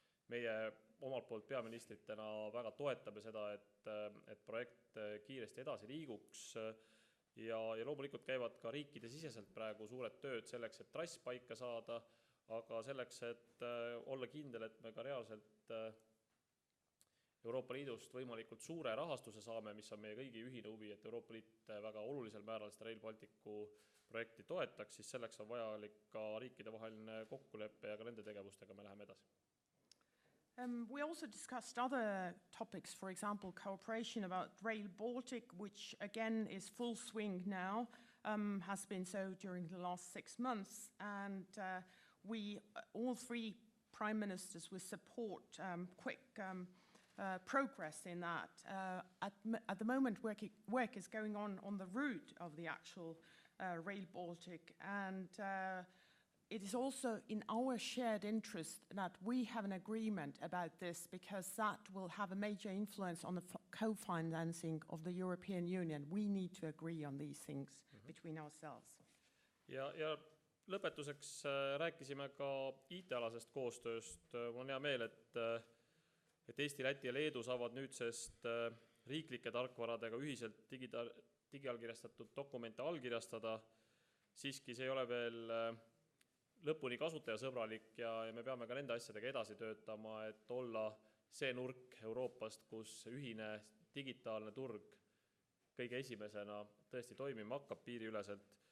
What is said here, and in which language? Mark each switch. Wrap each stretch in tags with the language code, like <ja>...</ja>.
<et>Meie omalt poolt peaministritena väga toetame seda, et projekt kiiresti edasi liiguks ja loomulikult käivad ka riikide siseselt praegu suured tööd selleks, et trass paika saada, aga selleks, et olla kindel, et me ka reaalselt Euroopa Liidust võimalikult suure rahastuse saame, mis on meie kõigi ühine huvi, et Euroopa Liit väga olulisel määral seda Rail Balticu projekti toetaks, siis selleks on vajalik ka riikide vaheline kokkulepe ja ka nende tegevustega me läheme edasi.</et> <en>We also discussed other topics, for example, cooperation about Rail Baltic, which again is full swing now, has been so during the last 6 months. And we, all three prime ministers, will support quick progress in that. At the moment, work is going on the route of the actual Rail Baltic, and it is also in our shared interest that we have an agreement about this, because that will have a major influence on the co-financing of the European Union. We need to agree on these things between ourselves.</en> <et>Ja lõpetuseks rääkisime ka IT-alasest koostööst. Mul on hea meel, et Eesti, Läti ja Leedu saavad nüüdsest riiklike tarkvaradega ühiselt digiallkirjastatud dokumente allkirjastada. Siiski see ei ole veel lõpuni kasutajasõbralik ja me peame ka nende asjadega edasi töötama, et olla see nurk Euroopast, kus ühine digitaalne turg kõige esimesena tõesti toimima hakkab piiriüleselt.</et>